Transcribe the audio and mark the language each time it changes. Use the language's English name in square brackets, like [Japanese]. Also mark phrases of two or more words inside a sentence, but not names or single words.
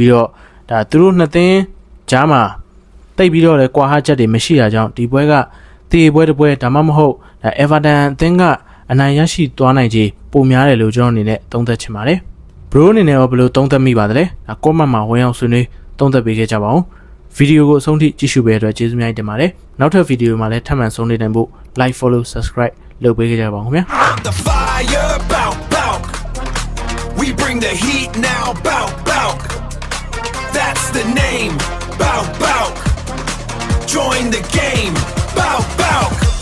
[Burmese] ပြီးတော့သူတို့နှစ်သင်းကြားမှာတိတ်ပြီးတော့လည်းကွာဟချက်တွေမရှိတာကြောင့်ဒီပွဲကတေပွဲတစ်ပွဲဒါမှမဟုတ်Everton အသင်းကအနိုင်ရရှိသွားနိုင်ခြေပိုများတယ်လို့ကျွန်တော်အနေနဲ့သုံးသပ်ချင်ပါတယ်ဘရိုအနေနဲ့ရောဘယ်လိုသုံးသပ်မိပါသလဲကွန်မန့်မှာဝင်အောင်ဆွေးနွေးသုံးသပ်ပေးခဲ့ကြပါဦးဗီဒီယိုကိုအဆုံးထိကြည့်ရှုပေးတဲ့အတွက်ကျေးဇူးများတင်ပါတယ်နောက်ထပ်ဗီဒီယိုမှာလည်းထပ်မံဆုံးနေနိုင်ဖို့ [English] like follow subscribe [Burmese] လုပ်ပေးခဲ့ကြပါဦးခင်ဗျာ [English] We bring the heat now, bow, bow. That's the name, bow, bow. Join the game, bow, bow.